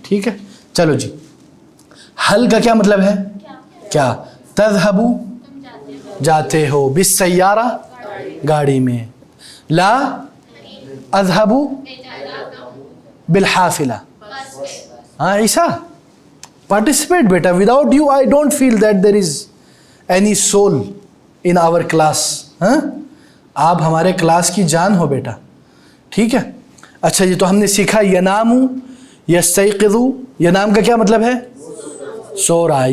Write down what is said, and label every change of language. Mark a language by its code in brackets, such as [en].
[ur] ٹھیک ہے چلو جی. حل کا کیا مطلب ہے؟ کیا؟ تذهب جاتے ہو. [ar] بالسیارہ [ur] گاڑی میں. [ar] لا اذهب بالحافلہ. [ur] ہاں عیسیٰ participate beta. [en] without you I don't feel that there is any soul in our class. [ur] ہاں آپ ہمارے کلاس کی جان ہو بیٹا. ٹھیک ہے اچھا جی. تو ہم نے سیکھا [ar] ینام یستیقظ. [ur] ینام کا کیا مطلب ہے؟ سو رہا ہے.